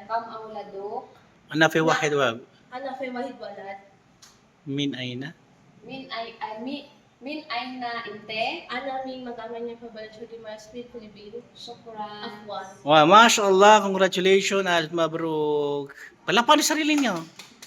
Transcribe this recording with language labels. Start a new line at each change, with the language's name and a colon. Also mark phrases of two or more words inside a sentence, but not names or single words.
Arabic: كم أولادك؟ أنا في واحد و أنا في وحيد ولد. من أين? من أين أنت؟ أنا من Magallanes Provincial de Marisville, Philippines. شكرا. عفوا.
English: Wow, mashallah, congratulations,
Arabic: ألف مبروك.
Filipino: Palapan sa sarili niyo.